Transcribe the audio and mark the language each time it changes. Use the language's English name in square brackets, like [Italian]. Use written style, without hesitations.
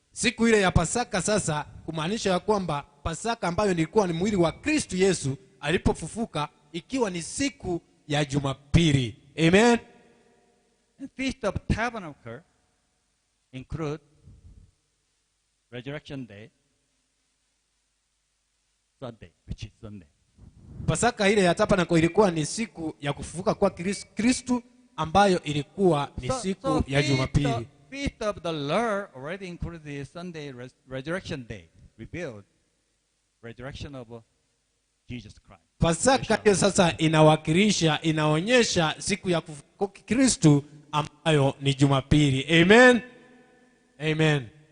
[Swahili] Siku ile ya Pasaka sasa kumaanisha ya kwamba Pasaka ambayo ilikuwa ni mwili wa Kristo Yesu alipofufuka ikiwa ni siku ya Jumapili. Amen. [English] And Feast of Tabernacle include Resurrection Day, Sunday, which is Sunday. [Swahili] Pasaka ile ya Tabernacle ilikuwa ni siku ya kufufuka kwa Kristo ambayo ilikuwa ni siku ya Jumapili. [English] Feast of the Lord already includes the Sunday Resurrection Day, revealed resurrection of Jesus Christ. [Swahili] Pasaka hiyo sasa inawakilisha, inaonyesha siku ya kufufuka Kristo ambayo ni Jumapili. Amen. Amen.